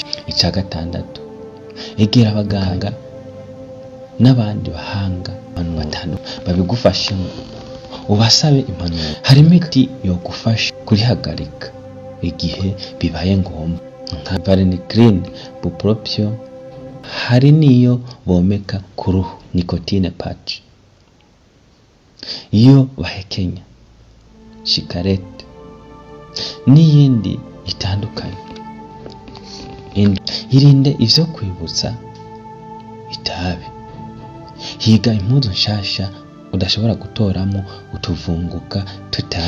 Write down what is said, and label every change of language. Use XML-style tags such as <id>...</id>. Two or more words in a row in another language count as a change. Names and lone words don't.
<rn>Icya gatandatu, egera abaganga n'abandi bahanga abantu batandukanye babigufashemo, ubasabe impanuro. Hari imiti yo gufasha kurihagarika igihe bibaye ngombwa nka varenicline, bupropion. Hari niyo bomeka ku ruhu,</rn> <en>nicotine patch,</en> <rn>iyo bahekenya, shikarete n'iyindi itandukanye. Irinde ivyo kwibutsa itabi. Higa impuzu nshasha udashobora gutoramo utuvunguka tutabi.</rn>